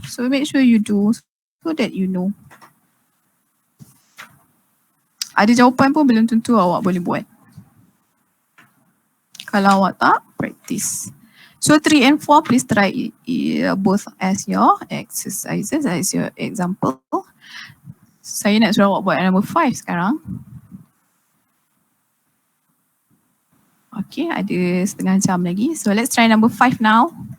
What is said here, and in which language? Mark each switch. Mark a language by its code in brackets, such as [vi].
[en] So make sure you do so that you know. [ms] Ada jawapan pun belum tentu awak boleh buat. Kalau awak tak, practice. [en] So 3 and 4, please try both as your exercises, as your example. [ms] Saya nak suruh awak buat number 5 sekarang. [en] Okay, [ms] ada setengah jam lagi. [en] So let's try number 5 now.